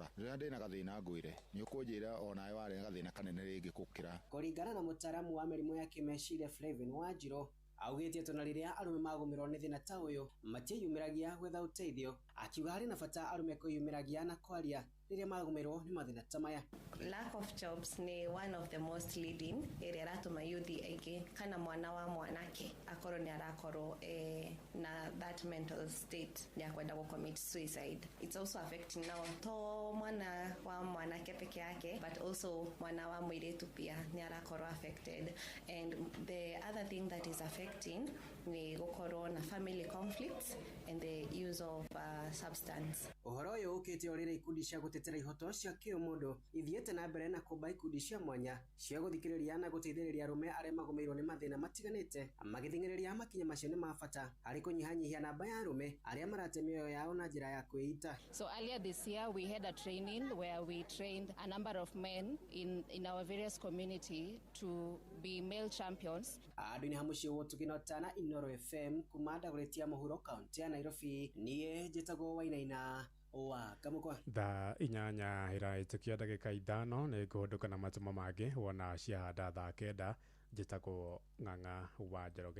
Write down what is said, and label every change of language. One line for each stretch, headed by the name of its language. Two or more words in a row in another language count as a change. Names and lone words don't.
Kikuyu: Rĩrĩa ndĩ na gathĩna ngwĩre nĩ ũkũnjĩra onawe warĩ gathĩna kanene rĩngĩ gũkĩra. Kũringana na mũtaaramu wa mĩrimũ ya kĩmeciria Flavin Wanjirũ augĩte atĩ ona rĩrĩa arũme magũmĩrwo nĩ thĩna ta ũyũ matiĩyumĩragia gwetha ũteithio, akiuga harĩ na bata arũme kwĩyumĩragia na kwaria rĩrĩa magũmĩrwo nĩ mathĩna ta maya.
English: Lack of jobs
Kikuyu: ni
English: one of the most leading
Kikuyu: ĩrĩa ĩratũma yuthi aingĩ kana mwana wa mwanake akorwo nĩ arakorwo na
English: that mental state
Kikuyu: ya kwenda
English: commit suicide. It's also affecting now to
Kikuyu: mwana wa mwanake
Swahili: peke yake
English: but also
Kikuyu: mwana wa mũirĩtu pia nĩ arakorwo
English: affected, and the other thing that is affecting
Kikuyu: ni gũkorwo na
English: family conflicts and the use of substance.
Kikuyu: Ũhoro ũyũ ũkĩte orĩra ikundi cia gũtetera ihoto cia kĩũmũndũ ithiĩte na mbere na kũmba ikundi cia mwanya cia gũthikĩrĩria na gũteithĩrĩria arũme arĩa magũmĩirwo nĩ mathĩna matiganĩte, magĩthing'ĩrĩria makinya macio nĩ ma bata harĩ kũnyihanyihia namba ya arũme arĩa marate mĩoyo yao na njĩra ya kwĩita.
English: So earlier this year we had a training where we trained a number of men in our various community to be male champions.
Kikuyu: Andũ-inĩ ha mũciĩ wotũ Kinotana Inoro FM kuma ndagũrĩtia mũhuro kaunti ya Nairobi, niĩ njĩtagwo Wainaina wa Kamũkwa. Thaa inyanya ĩraĩtũkia ndagĩka ithano nĩ ngũhũndũka na matumo mangĩ wona ciahanda thaa kenda. Njĩtagwo Ng'ang'a wa Njoroge.